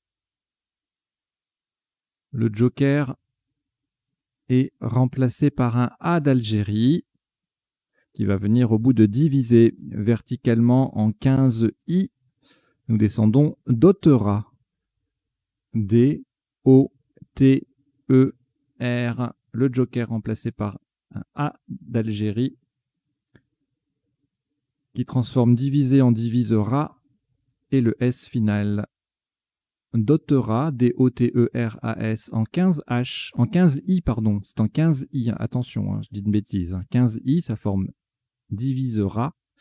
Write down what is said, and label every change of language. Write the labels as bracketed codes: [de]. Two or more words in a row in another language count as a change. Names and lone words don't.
[fr] Le joker est remplacé par un A d'Algérie qui va venir au bout de diviser verticalement en 15 I. Nous descendons d'Otera. D-O-T-E-R. Le joker remplacé par un A d'Algérie qui transforme divisé en divisera et le S final. Dotera, D-O-T-E-R-A-S, en 15 H, en 15 I, pardon, c'est en 15 I, attention, je dis une bêtise, 15 I, ça forme divisera.